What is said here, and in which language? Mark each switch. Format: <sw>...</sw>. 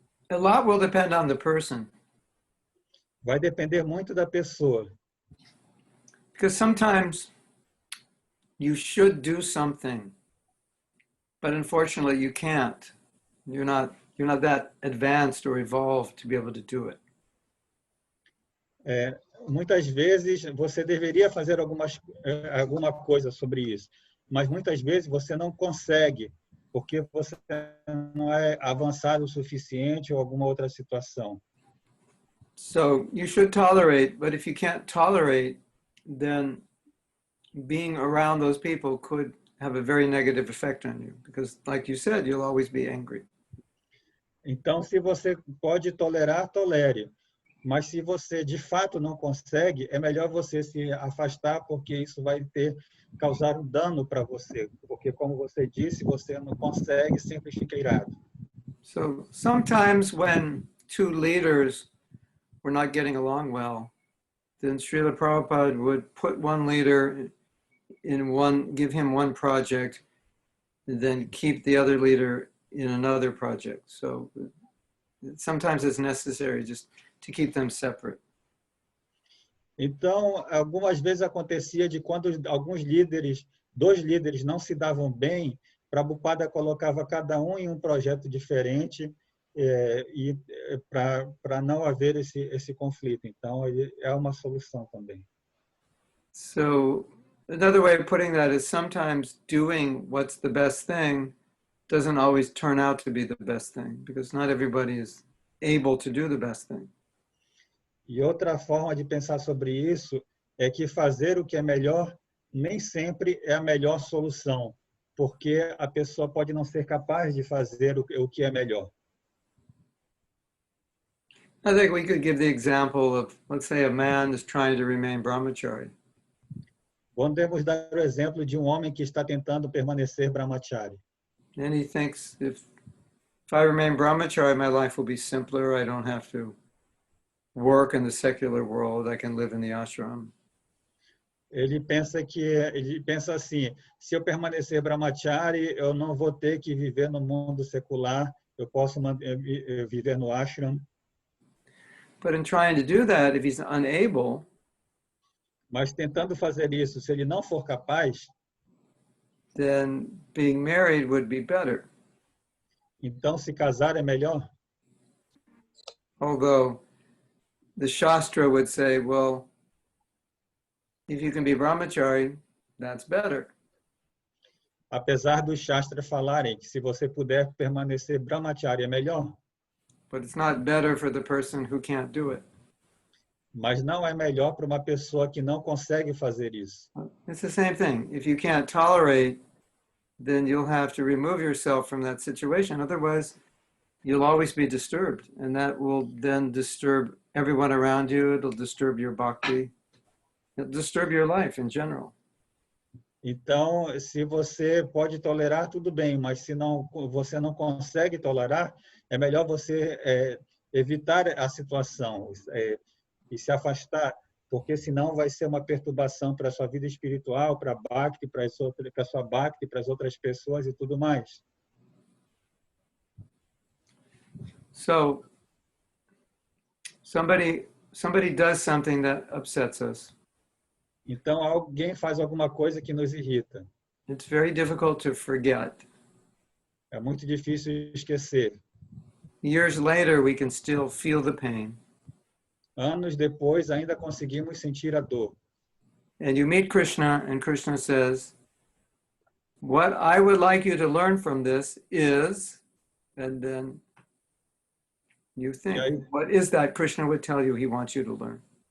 <en>A lot will depend on the person.</en> <pt>Vai depender muito da pessoa.</pt> <en>Because sometimes you should do something, but unfortunately you can't. You're not that advanced or evolved to be able to do it.</en> <pt>Muitas vezes você deveria fazer alguma coisa sobre isso, mas muitas vezes você não consegue, porque você não é avançado o suficiente ou alguma outra situação. So you should tolerate, but if you can't tolerate, then being around those people could have a very negative effect on you, because like you said, you'll always be angry. Então, se você pode tolerar, tolere. Mas se você de fato não consegue, é melhor você se afastar, porque isso vai causar um dano para você. Porque, como você disse, você não consegue, sempre fica irado.</pt> <en>So sometimes when two leaders were not getting along well, then Srila Prabhupada would put one leader give him one project, and then keep the other leader in another project. So sometimes it's necessary just to keep them separate.</en> <pt>Então, algumas vezes acontecia de quando alguns líderes, dois líderes não se davam bem, Prabhupada colocava cada um em um projeto diferente e para não haver esse conflito. Então, é uma solução também.</pt> <en>So another way of putting that is sometimes doing what's the best thing doesn't always turn out to be the best thing because not everybody is able to do the best thing.</en> <pt>E outra forma de pensar sobre isso é que fazer o que é melhor nem sempre é a melhor solução, porque a pessoa pode não ser capaz de fazer o que é melhor.</pt> <en>I think we could give the example of, let's say, a man is trying to remain brahmachari.</en> <pt>Podemos dar o exemplo de um homem que está tentando permanecer brahmachari.</pt> <en>And he thinks, if I remain brahmachari, my life will be simpler. I don't have to work in the secular world. I can live in the ashram.</en> <pt>Ele pensa assim: se eu permanecer brahmachari, eu não vou ter que viver no mundo secular. Eu posso viver no ashram.</pt> <en>But in trying to do that, if he's unable,</en> <pt>mas tentando fazer isso, se ele não for capaz,</pt> <en>then being married would be better.</en> <pt>Então se casar é melhor?</pt> <en>Although the Shastra would say, well, if you can be brahmachari, that's better.</en> <pt>Apesar dos Shastras falarem que se você puder permanecer brahmachari é melhor,</pt> <en>But it's not better for the person who can't do it.</en> <pt>mas não é melhor para uma pessoa que não consegue fazer isso.</pt> <en>It's the same thing. If you can't tolerate, then you'll have to remove yourself from that situation. Otherwise, you'll always be disturbed. And that will then disturb everyone around you. It'll disturb your bhakti. It'll disturb your life in general.</en> <pt>Então, se você pode tolerar, tudo bem, mas se não, você não consegue tolerar, é melhor você evitar a situação e se afastar, porque senão vai ser uma perturbação para a sua vida espiritual, para a bhakti, para a sua bhakti, para as outras pessoas e tudo mais.</pt> <en>So, somebody does something that upsets us.</en> <pt>Então, alguém faz alguma coisa que nos irrita.</pt> <en>It's very difficult to forget.</en> <pt>É muito difícil esquecer.</pt> <en>Years later, we can still feel the pain.</en> <pt>Anos depois, ainda conseguimos sentir a dor.</pt> <en>And you meet Krishna, and Krishna says, what I would like you to learn from this is, and then you think, what is that Krishna would tell you he wants you to learn?</en>